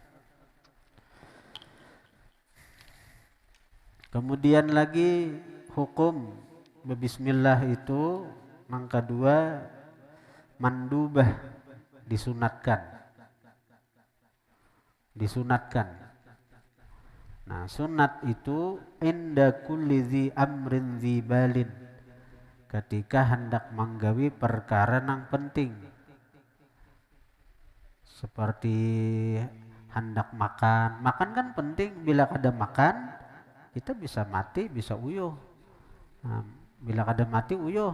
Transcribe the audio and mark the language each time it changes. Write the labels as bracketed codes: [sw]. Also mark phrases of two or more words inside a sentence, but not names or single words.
[bjn] Kemudian lagi hukum berbismillah itu yang kedua mandubah disunatkan. [ar] Nah, sunat itu عند كل ذي أمر ذي بال, [bjn] ketika hendak menggawi perkara yang penting. Seperti hendak makan kan penting, bila kada makan kita bisa mati, bisa uyuh. Nah, bila kada mati uyuh.